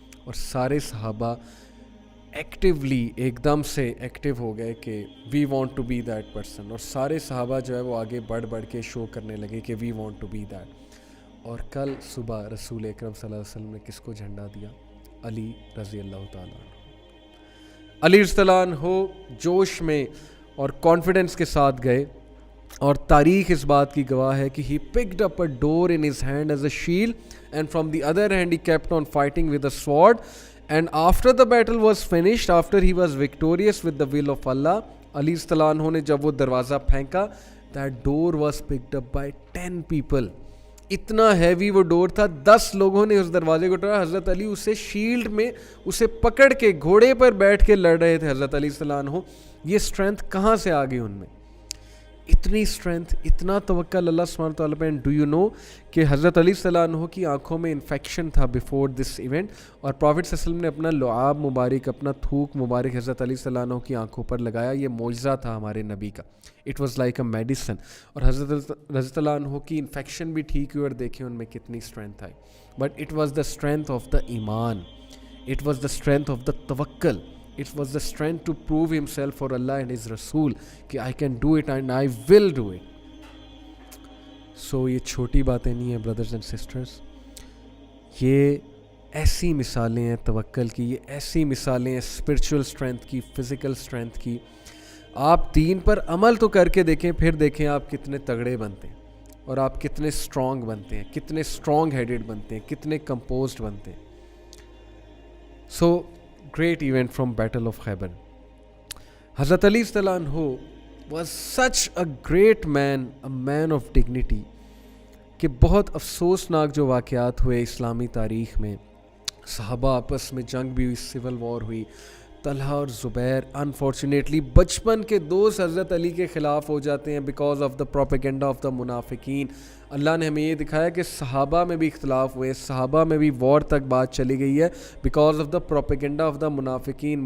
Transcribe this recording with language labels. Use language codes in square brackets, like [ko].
[ur] اور سارے صحابہ ایکٹیولی ایک دم سے ایکٹیو ہو گئے کہ [en] We want to be that person. [ur] اور سارے صحابہ جو ہے وہ آگے بڑھ بڑھ کے شو کرنے لگے کہ [en] We want to be that. [ur] اور کل صبح رسول اکرم صلی اللہ علیہ وسلم نے کس کو جھنڈا دیا؟ علی رضی اللہ تعالیٰ عنہ. علی رضی اللہ عنہ جوش میں اور کانفیڈنس کے ساتھ گئے, اور تاریخ اس بات کی گواہ ہے کہ [en] he picked up a door in his hand as a shield and from the other hand he kept on fighting with a sword, and after the battle was finished, after he was victorious with the will of Allah, [ur] علی رضی اللہ عنہ نے جب وہ دروازہ پھینکا, [en] that door was picked up by 10 people. [ur] اتنا heavy وہ ڈور تھا, 10 لوگوں نے اس دروازے کو ٹوڑا. حضرت علی اسے شیلڈ میں اسے پکڑ کے گھوڑے پر بیٹھ کے لڑ رہے تھے. حضرت علی صلی اللہ عنہ, یہ اسٹرینتھ کہاں سے آ گئی ان میں؟ اتنی اسٹرینتھ, اتنا توکل اللہ سبحانہ تعالیٰ پہ. [en] do you know [ur] کہ حضرت علی صلی اللہ عنہ کی آنکھوں میں انفیکشن تھا [en] before this event, [ur] اور پروفٹ صلی اللہ علیہ وسلم نے اپنا لعاب مبارک, اپنا تھوک مبارک حضرت علی صلی اللہ عنہ کی آنکھوں پر لگایا. یہ معجزہ تھا ہمارے نبی کا. [en] It was like a medicine. [ur] اور حضرت رضی اللہ عنہ کی انفیکشن بھی ٹھیک ہوئی, اور دیکھیں ان میں کتنی strength I. [en] But it was the strength of the ایمان, it was the strength of the توکل, it was the strength to prove himself for Allah and his Rasool کہ I can do it and I will do it. [ur] So یہ چھوٹی باتیں نہیں ہیں [en] brothers and sisters, [ur] یہ ایسی مثالیں ہیں توکل کی, یہ ایسی مثالیں ہیں spiritual strength کی, physical strength کی. آپ دین پر عمل تو کر کے دیکھیں, پھر دیکھیں آپ کتنے تگڑے بنتے ہیں, اور آپ کتنے strong بنتے ہیں, کتنے strong headed بنتے ہیں, کتنے composed بنتے ہیں. [en] So great event from Battle of Khaybar. Hazrat Ali radhiyallahu anhu was such a great man, a man of dignity, [ur] کہ بہت افسوسناک جو واقعات ہوئے اسلامی تاریخ میں. صحابہ آپس میں جنگ بھی ہوئی, سول وار ہوئی. طلحہ اور زبیر انفارچونیٹلی بچپن کے دوست حضرت علی کے خلاف ہو جاتے ہیں [en] Because of the propaganda of the منافقین. [ur] اللہ نے ہمیں یہ دکھایا کہ صحابہ میں بھی اختلاف ہوئے, صحابہ میں بھی وار تک بات چلی گئی ہے [en] Because of the propaganda of the منافقین.